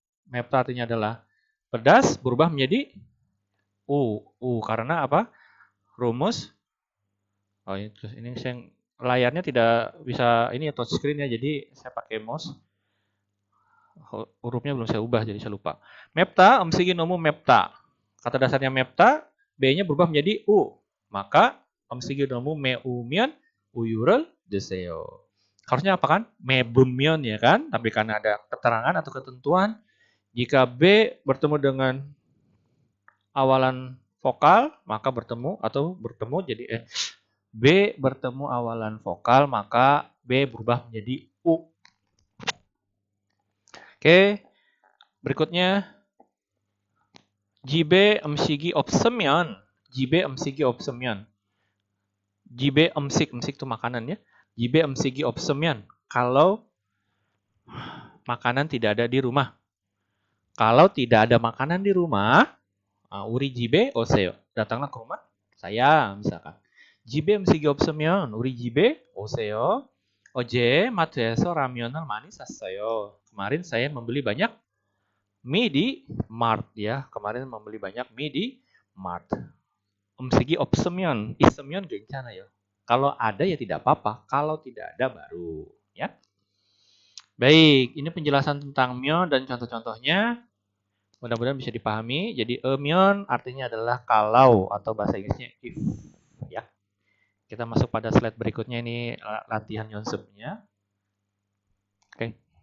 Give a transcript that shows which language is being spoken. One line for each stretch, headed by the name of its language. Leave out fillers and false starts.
Indonesian: 맵다 artinya adalah pedas berubah menjadi karena apa? Rumus. Ini saya layarnya tidak bisa ini ya touchscreen ya, jadi saya pakai mouse. Hurufnya belum saya ubah jadi saya lupa. 맵다,
Korean: 음식이 너무 맵다.
Indonesian: Kata dasarnya 맵다, B-nya berubah menjadi U. Maka
Korean: 음식이 너무 매우면 우유를 드세요.
Indonesian: Harusnya apa kan? 매우면 ya kan? Tapi karena ada keterangan atau ketentuan, jika B bertemu dengan awalan vokal, maka bertemu jadi B bertemu awalan vokal, maka B berubah menjadi U. Oke, berikutnya.
Korean: 집에 음식이 없으면, 집에 음식이 없으면, 집에 음식
Indonesian: itu makanan ya.
Korean: 집에 음식이 없으면,
Indonesian: kalau makanan tidak ada di rumah. Kalau tidak ada makanan di rumah,
Korean: 우리 집에 오세요.
Indonesian: Datanglah ke rumah saya misalkan.
Korean: 집에 음식이 없으면 우리 집에 오세요. 어제 마트에서 라면을 많이 샀어요.
Indonesian: Kemarin saya membeli banyak mie di Mart ya. Kemarin membeli banyak mie di Mart.
Korean: 음식이 없으면, 있으면 괜찮아요.
Indonesian: Kalau ada ya tidak apa-apa. Kalau tidak ada baru ya. Baik, ini penjelasan tentang myeon dan contoh-contohnya. Mudah-mudahan bisa dipahami. Jadi myeon artinya adalah kalau atau bahasa Inggrisnya if ya. Kita masuk pada slide berikutnya, ini latihan Yeonsubnya. Oke.